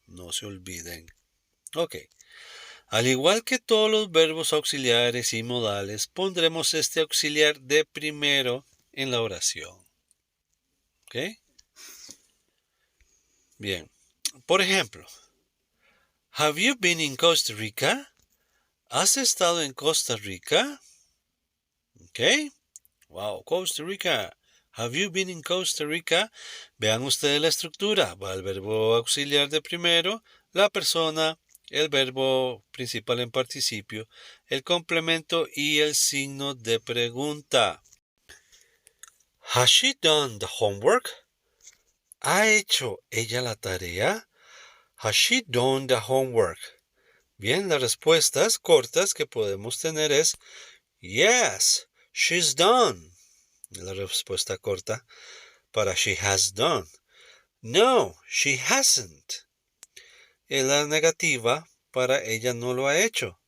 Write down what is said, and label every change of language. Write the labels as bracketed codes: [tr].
[es] No se olviden. Ok. Al igual que todos los verbos auxiliares y modales, pondremos este auxiliar de primero en la oración. ¿Ok? Bien. Por ejemplo, [en] Have you been in Costa Rica? [es] ¿Has estado en Costa Rica? ¿Ok? Wow, Costa Rica. [en] Have you been in Costa Rica? [es] Vean ustedes la estructura. Va el verbo auxiliar de primero, la persona, el verbo principal en participio, el complemento y el signo de pregunta. [en] Has she done the homework? [es] ¿Ha hecho ella la tarea? [en] Has she done the homework? [es] Bien, las respuestas cortas que podemos tener es [en] Yes, she's done. [es] La respuesta corta para [en] she has done. No, she hasn't. [es] Y la negativa para ella no lo ha hecho.